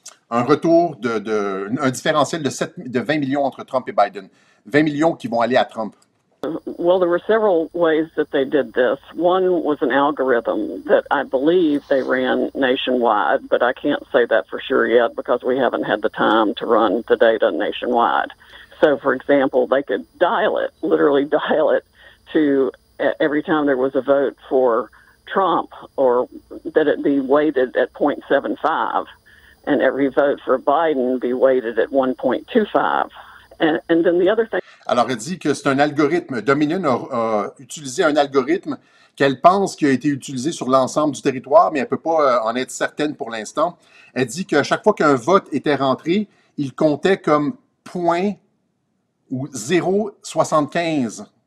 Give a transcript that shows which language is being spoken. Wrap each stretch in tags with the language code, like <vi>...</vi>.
<fr>un retour un différentiel de 20 millions entre Trump et Biden. 20 millions qui vont aller à Trump.</fr> <en>Well, there were several ways that they did this. One was an algorithm that I believe they ran nationwide, but I can't say that for sure yet because we haven't had the time to run the data nationwide. So, for example, they could literally dial it to every time there was a vote for Trump, or that it be weighted at 0.75, and every vote for Biden be weighted at 1.25. And then the other thing.</en> <fr>Alors, elle dit que c'est un algorithme. Dominion a utilisé un algorithme qu'elle pense qui a été utilisé sur l'ensemble du territoire, mais elle ne peut pas en être certaine pour l'instant. Elle dit qu'à chaque fois qu'un vote était rentré, il comptait comme point ou 0,75.</fr>